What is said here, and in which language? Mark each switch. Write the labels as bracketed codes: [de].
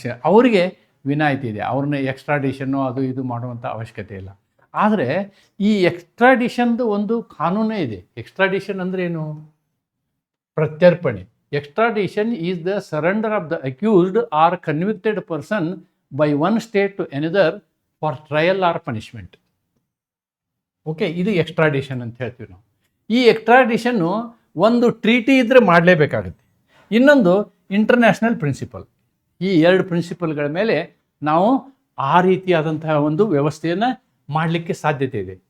[kn] ಅವರಿಗೆ ವಿನಾಯಿತಿ ಇದೆ, ಅವ್ರನ್ನ ಎಕ್ಸ್ಟ್ರಾಡಿಷನ್ನು ಅದು ಇದು ಮಾಡುವಂಥ ಅವಶ್ಯಕತೆ ಇಲ್ಲ. ಆದರೆ ಈ ಎಕ್ಸ್ಟ್ರಾಡಿಷನ್ದು ಒಂದು ಕಾನೂನೇ ಇದೆ. ಎಕ್ಸ್ಟ್ರಾಡಿಷನ್ ಅಂದರೆ ಏನು? ಪ್ರತ್ಯರ್ಪಣೆ. [en] Extradition is the surrender of the accused or convicted person by one state to another for trial or punishment. [kn] Okay, ಇದು ಎಕ್ಸ್ಟ್ರಾಡಿಷನ್ ಅಂತ ಹೇಳ್ತೀವಿ ನಾವು. ಈ ಎಕ್ಸ್ಟ್ರಾಡಿಷನ್ನು ಒಂದು ಟ್ರೀಟಿ ಇದ್ದರೆ ಮಾಡಲೇಬೇಕಾಗುತ್ತೆ, ಇನ್ನೊಂದು ಇಂಟರ್ನ್ಯಾಷನಲ್ ಪ್ರಿನ್ಸಿಪಲ್. ಈ ಎರಡು ಪ್ರಿನ್ಸಿಪಲ್ಗಳ ಮೇಲೆ ನಾವು ಆ ರೀತಿಯಾದಂತಹ ಒಂದು ವ್ಯವಸ್ಥೆಯನ್ನು ಮಾಡಲಿಕ್ಕೆ ಸಾಧ್ಯತೆ ಇದೆ.